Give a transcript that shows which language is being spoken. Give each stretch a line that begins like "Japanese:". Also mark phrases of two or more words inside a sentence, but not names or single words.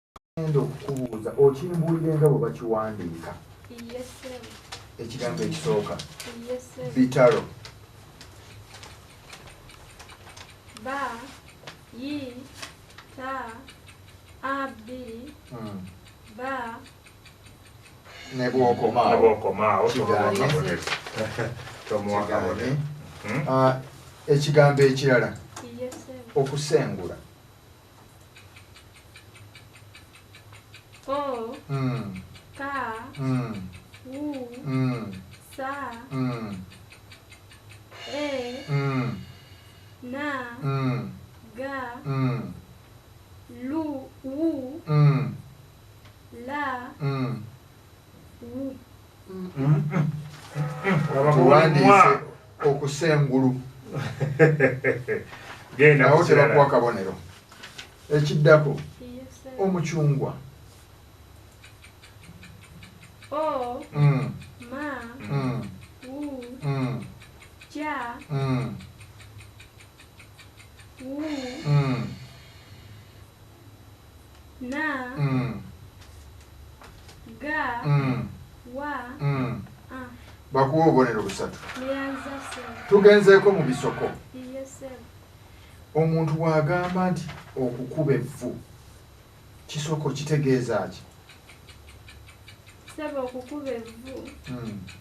Ganda: ngenda okukubuuza okimbuulire nga bwe bakiwandiika
English: Yes, sir.
Ganda: ekigambo ekisooka
English: Yes, sir.
Ganda: bitalo Ba, yi, ta, abi, ba, ne bw'okomaawo Nabwokomaawo Kigaanye. tomuwa kabonero. Ekigambo ekirala
English: yes, sir.
Ganda: okusengula O, Mm, ka, mm, u, mm, sa, mm, e, mm, na, mm, ga, mm, lu, wu, mm, la, mm. wu. Tuwandiise okusengulu Genda nawo ku tebakuwa kirala. kabonero. Ekiddako
English: Yes, sir.
Ganda: omucungwa O, Mm, ma, mm, wu, mm, ja, mm, wu, mm, na, mm, ga, mm, wa, mm. a. Bakuwa obubonero busatu. Neyanza, sir. Tugenzeeko mu bisoko.
English: Yes, sir.
Ganda: Omuntu bw'agamba nti okukuba evvu kisoko kitegeeza ki? Sebo okukuba evvu Mm.